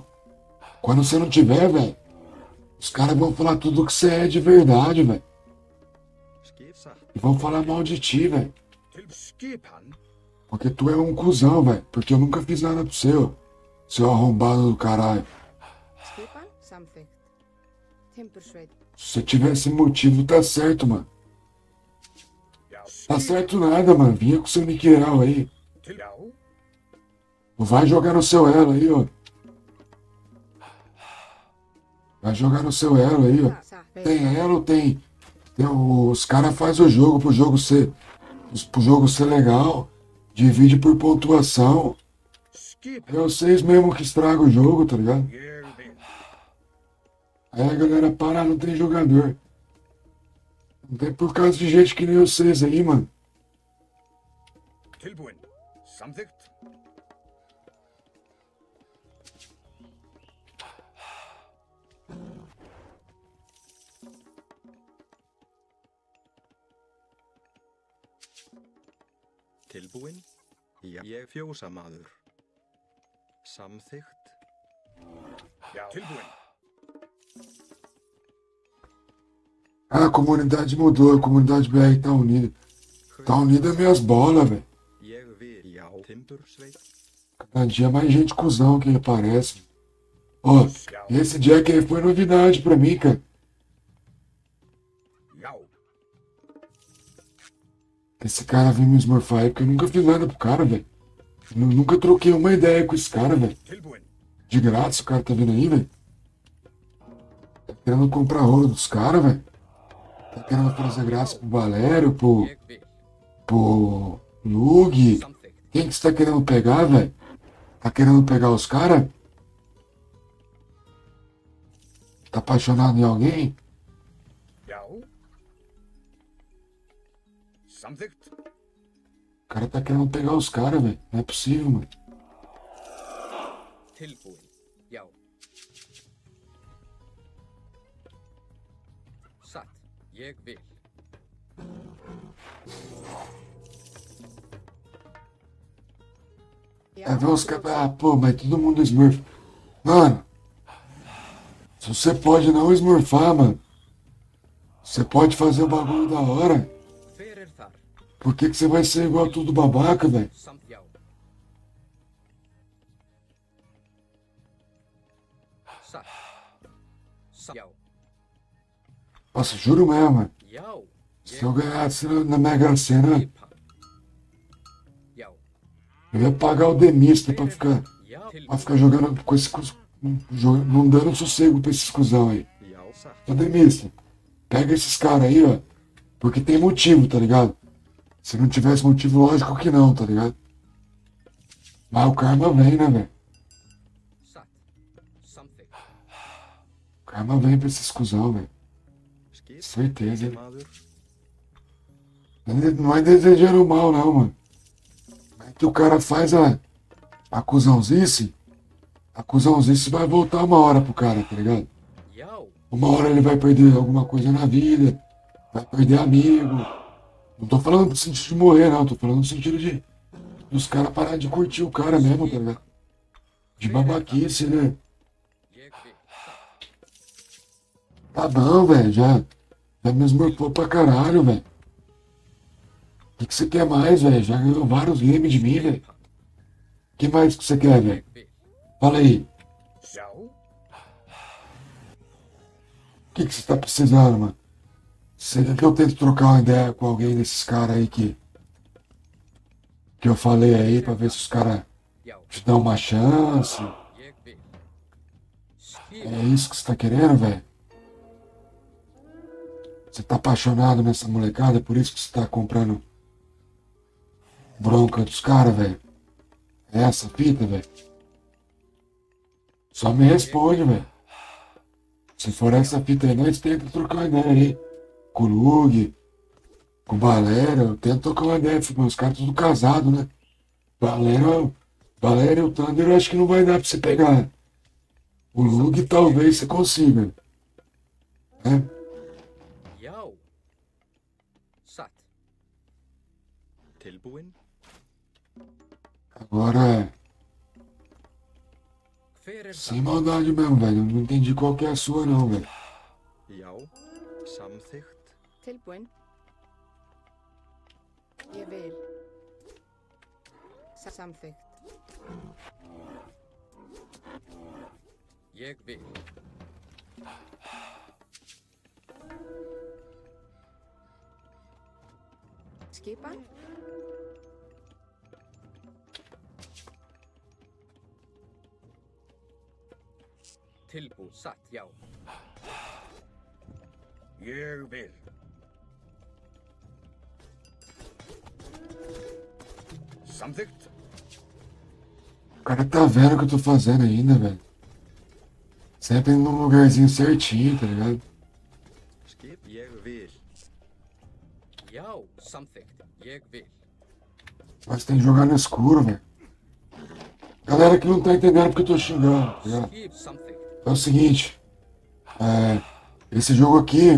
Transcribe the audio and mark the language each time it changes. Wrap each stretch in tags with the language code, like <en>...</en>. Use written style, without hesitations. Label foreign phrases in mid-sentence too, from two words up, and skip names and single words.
<pt>Quando você não tiver, velho, os caras vão falar tudo que você é de verdade, velho.</pt> <is>Skip satt.</is> <pt>E vão falar mal de ti, velho.</pt> <is>Skipan.</is> <pt>Porque tu é um cuzão, velho. Porque eu nunca fiz nada pro seu. Seu arrombado do caralho.</pt> <is>Skipan samþykkt. Timbursveit.</is> <pt>Se você tivesse motivo, tá certo, mano.</pt> <is>Já,</is> <pt>Tá certo nada, mano. Vinha com seu Niqueiral aí.</pt> <is>Já,</is> <pt>Vai jogar no seu elo aí, ó. Vai jogar no seu elo aí, ó. Sa. Tem elo, tem os caras fazem o jogo pro jogo ser legal. Divide por pontuação.</pt> <is>Skip.</is> <pt>É vocês mesmo que estragam o jogo, tá ligado?</pt> <is>Ég vil.</is> <pt>Aí a galera para, não tem jogador. Não tem por causa de gente que nem vocês aí, mano.</pt> <is>Tilbúin. Samþykkt. Tilbúin. Já, ég fjósamaður. Samþykkt. Já, tilbúin.</is> <pt>A comunidade mudou, a comunidade BR tá unida. Tá unida minhas bolas, velho.</pt> <is>Ég vil. Já, Timbursveit.</is> <pt>Cada dia mais gente cuzão que aparece. Ó, esse Jack aí foi novidade pra mim, cara.</pt> <is>Já,</is> <pt>Esse cara veio me esmorfar aí porque eu nunca fiz nada pro cara, velho. Nunca troquei uma ideia com esse cara, velho.</pt> <is>tilbúin.</is> <pt>De graça, o cara tá vindo aí, velho. Tá querendo comprar rolo dos caras, velho. Tá querendo fazer graça pro Valério,</pt> <is>Ég vil.</is> <pt>pro Lug.</pt> <is>Samþykkt.</is> <pt>Quem que você tá querendo pegar, velho? Tá querendo pegar os caras? Tá apaixonado em alguém?</pt> <is>Já. Samþykkt.</is> <pt>O cara tá querendo pegar os caras, velho. Não é possível, mano.</pt> <is>Tilbúin. Já. Satt. Ég vil.</is> <pt>É ver os caras. Ah, pô, mas todo mundo smurf. Mano, se você pode não smurfar, mano. Você pode fazer o bagulho da hora.</pt> <is>Hver þar?</is> <pt>Por que você vai ser igual tudo babaca, velho?</pt> <is>Já. Satt. Já.</is> <pt>Nossa, juro mesmo, mano.</pt> <is>Já.</is> <pt>Se eu ganhasse na Mega Sena,</pt> <is>Skipan. Já.</is> <pt>eu ia pagar o Demista pra ficar</pt> <is>Já.</is> <pt>jogando com esse não dando sossego pra esses cuzão aí.</pt> <is>Já, satt.</is> <pt>Ô Demista, pega esses caras aí, ó. Porque tem motivo, tá ligado? Se não tivesse motivo, lógico que não, tá ligado? Mas o karma vem, né, velho?</pt> <is>Satt. Samþykkt.</is> <pt>O karma vem pra esses cuzão, velho.</pt> <is>Skip.</is> <pt>Certeza.</pt> <is>Fjósamaður.</is> <pt>Não é desejando mal, não, mano. Mas que o cara faz a cuzãozice vai voltar uma hora pro cara, tá ligado?</pt> <is>Já.</is> <pt>Uma hora ele vai perder alguma coisa na vida, vai perder amigo. Não tô falando no sentido de morrer, não. Tô falando no sentido de dos caras parar de curtir o cara mesmo, tá ligado? De babaquice, né?</pt> <is>Ég vil.</is> <pt>Tá bom, velho. Já me esmorfou pra caralho, velho. O que você quer mais, velho? Já ganhou vários games de mim, velho. O que mais que você quer, velho?</pt> <is>Ég vil.</is> <pt>Fala aí.</pt> <is>Já.</is> <pt>O que você tá precisando, mano? Você quer que eu tente trocar uma ideia com alguém desses caras aí que eu falei aí pra ver se os caras</pt> <is>Já.</is> <pt>te dão uma chance?</pt> <is>Ég vil.</is> <pt>É</pt> <is>Skipan.</is> <pt>isso que você tá querendo, velho? Você tá apaixonado nessa molecada, é por isso que você tá comprando bronca dos caras, velho? É essa a fita, velho? Só me responde, velho. Se for essa fita aí, nós tenta trocar uma ideia aí. Com o Lug, Com Valéria, eu tento tocar uma ideia, mas os caras tudo casados, né? Valéria e o Thunder eu acho que não vai dar pra você pegar. O Lug talvez você consiga, né?</pt> <is>Já. Satt. Tilbúin.</is> <pt>Agora,</pt> <is>Hver</is> <pt>sem maldade mesmo, velho. Eu não entendi qual que é a sua, não, velho.</pt> <is>Já. Samþykkt. Tilbúin. Ég vil. Samþykkt. Ég vil. Skipan. Tilbúið. Satt. Já. Ég vil. Samþykkt.</is> <pt>O cara tá vendo o que eu tô fazendo ainda, velho. Sempre num lugarzinho certinho, tá ligado?</pt> <is>Skip. Ég vil. Já. Samþykkt. Ég vil.</is> <pt>Mas tem que jogar no escuro, velho. Galera que não tá entendendo porque eu tô xingando, tá ligado?</pt> <is>Skip. Samþykkt.</is> <pt>É o seguinte. Esse jogo aqui</pt>